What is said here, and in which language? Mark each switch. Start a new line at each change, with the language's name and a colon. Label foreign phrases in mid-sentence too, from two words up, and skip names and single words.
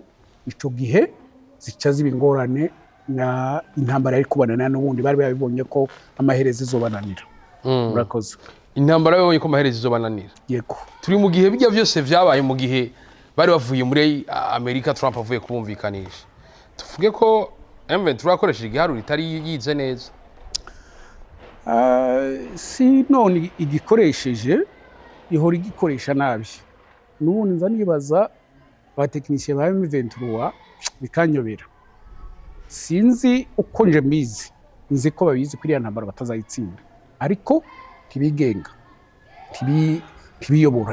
Rundi: Ico gihe zica ziba ingorane na intambara yari kubanana n'ubundi bari babibonye ko amaherezo izobananira. Urakoze. Intambara babonye ko amaherezo izobananira. Yego. Turi mu gihe bijya byose vyabaye mu gihe bari bavuye muri Amerika, Trump avuye kubumvikanisha. Tuvuge ko M23 akoresheje igiharuro itari yize neza. Si none igikoresheje ihora igikoresha nabi. N'ubundi nza nibaza abatekinisiye ba M23 bikanyobera. Sinzi uko nje mbizi, nzi ko babizi kuri ya ntambara batazayitsinda, ariko tibigenga, tibiyobora.